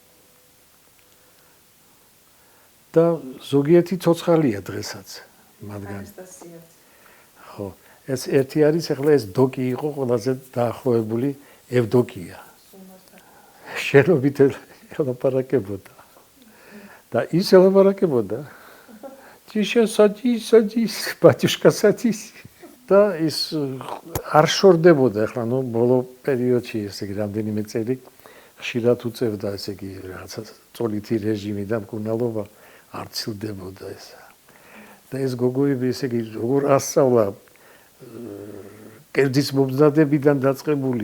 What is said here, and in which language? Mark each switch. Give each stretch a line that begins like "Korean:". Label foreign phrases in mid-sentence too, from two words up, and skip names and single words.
Georgian: და ზოგიერთი ცოცხალია დღესაც მათგან. ხო, ეს ერთი არის, ახლა ეს დოკი იყო ყველაზე დაახლოებული ევდოკია. შენობით ელაპარაკებოდა. და ის ელაპარაკებოდა.
Russian: Тише садись, садись, батюшка, садись.
Georgian: და ის არ შორდებოდა, ახლა ნუ ბოლო პერიოდში ესე იგი რამდენიმე წელი ხშირად უწევდა ესე იგი რაღაცა წოლითი რეჟიმი და მკურნალობა არ ცილდებოდა ეს. და ეს გოგოები ესე იგი როგორ ასწავლა კერძის მომზადებიდან დაწყებული.